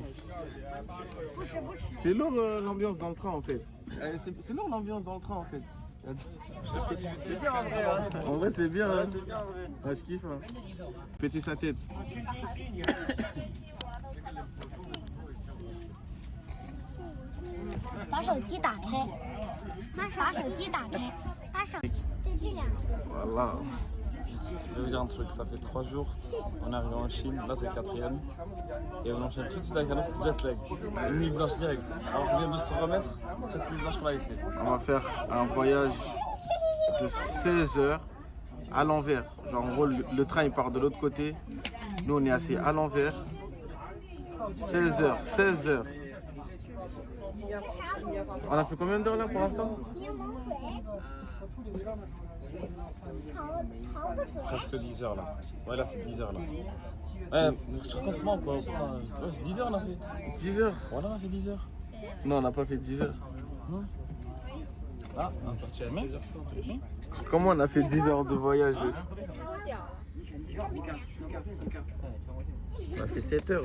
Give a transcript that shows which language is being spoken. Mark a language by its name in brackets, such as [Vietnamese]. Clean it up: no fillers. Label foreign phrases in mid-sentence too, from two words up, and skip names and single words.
[French] C'est lourd l'ambiance dans le train en fait. C'est lourd l'ambiance dans le train en fait. C'est bien en vrai. En vrai, c'est bien. Hein. Ah, je kiffe. Hein. Péter sa tête. [Chinese] 把手机打开，把手机打开，把手就这样。 [French] Voilà. Je vais vous dire un truc, ça fait 3 jours, on est arrivé en Chine, là c'est le 4e, et on enchaîne tout de suite avec un autre jet lag. Une nuit blanche directe. Alors on vient de se remettre cette nuit blanche qu'on avait fait. On va faire un voyage de 16 heures à l'envers. Genre en gros, le train il part de l'autre côté. Nous on est assis à l'envers. 16 heures. On a fait combien d'heures là pour l'instant? [Chinese] 柠檬水，糖的水。 [French] Presque 10 heures là. Ouais là c'est 10 heures là. Ouais, je te raconte moi quoi, putain. Ouais c'est 10 heures on a fait. 10 heures? Voilà on a fait 10 heures. Non, on n'a pas fait 10 heures. Ah, on est parti à 16 heures. Comment on a fait 10 heures de voyage? On a fait 7 heures.